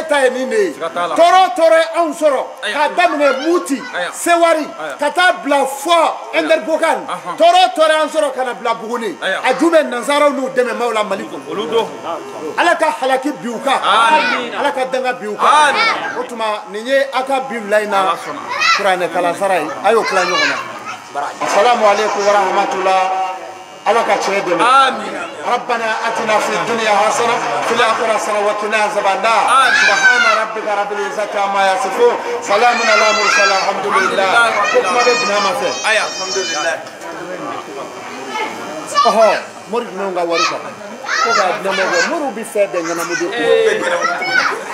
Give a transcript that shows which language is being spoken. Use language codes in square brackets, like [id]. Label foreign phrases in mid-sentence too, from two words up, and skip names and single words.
[bm] ta ye nin de ye tɔɔrɔ o tɔɔrɔ ye anw sɔrɔ k'a daminɛ Muti Sewari ka taa bila fɔ Enderbokan tɔɔrɔ o tɔɔrɔ y'an sɔrɔ ka na bila Buguni a ju bɛ nanzaraw n'u dɛmɛbaaw la Mali kɔnɔ ala ka halaki bi u kan ala ka danga bi u kan o tuma nin ye a ka bi layina kuranɛ kalansara ye a y'o tila ɲɔgɔn na [ar] السلام عليكم ورحمة الله [bm] ala ka tiɲɛ dɛmɛ [ar] ربنا آتنا في الدنيا حسنة في الآخرة حسنة وقنا عذاب النار سبحان ربك رب العزة عما يصفون سلام على المرسلين الحمد لله [bm] ko kuma bɛ binna ma fɛ alhamdulillah mori ninnu ka wari kan ko k'a di ne ma moriw bɛ fɛn bɛɛ ɲɛnabɔ de